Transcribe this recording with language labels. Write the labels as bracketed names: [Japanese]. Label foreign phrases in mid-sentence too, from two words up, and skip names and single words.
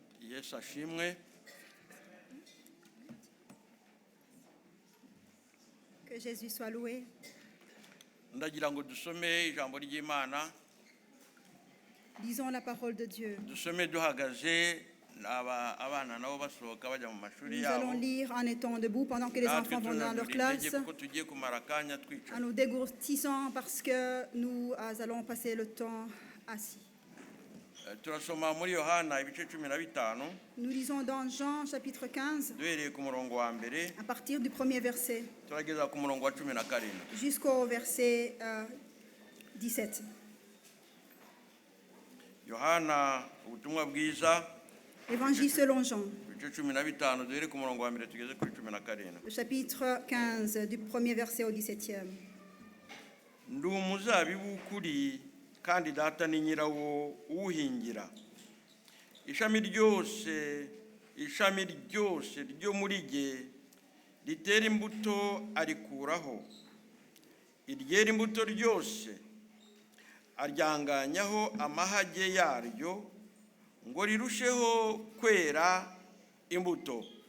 [Kinyarwanda] Yesu ashimwe. [French] Que Jésus soit loué. [Kinyarwanda] Ndagira ngo dusome ijambo ry'Imana. [French] Lisons la parole de Dieu. [Kinyarwanda] Dusome duhagaze abana nabo basohoka bajya mu mashuri [French] Nous [Kinyarwanda] yabo. [French] allons lire en étant debout pendant que les enfants vont dans leur classe, [Kinyarwanda] Kuko tugiye kumara akanya twicaye. [French] en nous dégourtissant parce que nous allons passer le temps assis. [Kinyarwanda] Turasoma muri Yohana ibice 15. [French] Nous lisons dans Jean chapitre 15 [Kinyarwanda] Duhereye ku murongo wa mbere [French] à partir du premier verset [Kinyarwanda] turageza ku murongo wa 17. [French] jusqu'au verset 17. [Kinyarwanda] Yohana ubutumwa bwiza [French] Évangile selon Jean, [Kinyarwanda] ibice 15 duhereye ku murongo wa mbere tugeze kuri 17. [French] le chapitre 15 du premier verset au 17e. [Kinyarwanda] Ndi umuzabibu w'ukuri kandi data ni nyirawo uwuhingira. Ishami ryose ryo muri jye ritera imbuto arikuraho, iryera imbuto ryose aryanganyaho amahage yaryo ngo rirusheho kwera imbuto.